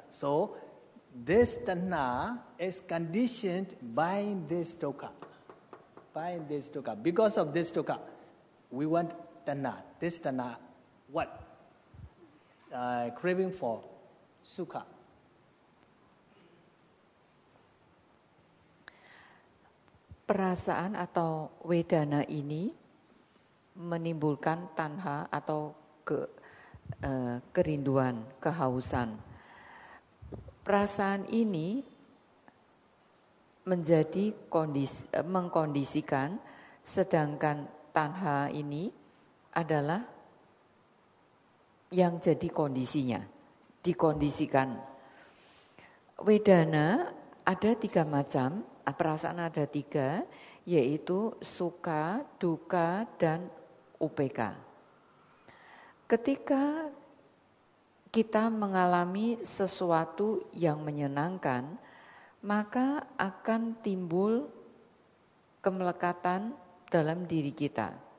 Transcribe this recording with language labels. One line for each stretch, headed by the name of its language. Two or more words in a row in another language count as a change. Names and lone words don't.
English: So this tanha is conditioned by this dukkha. By this dukkha. Because of this dukkha, we want tanha. This tanha, what? Craving for sukha.
Indonesian: Perasaan atau wedana ini menimbulkan tanha atau kerinduan, kehausan. Perasaan ini menjadi mengkondisikan, sedangkan tanha ini adalah yang jadi kondisinya, dikondisikan. Wedana ada 3 macam, perasaan ada 3, yaitu
Pali: sukha, dukkha,
Indonesian: dan upeka. Ketika kita mengalami sesuatu yang menyenangkan, maka akan timbul kemelekatan dalam diri kita.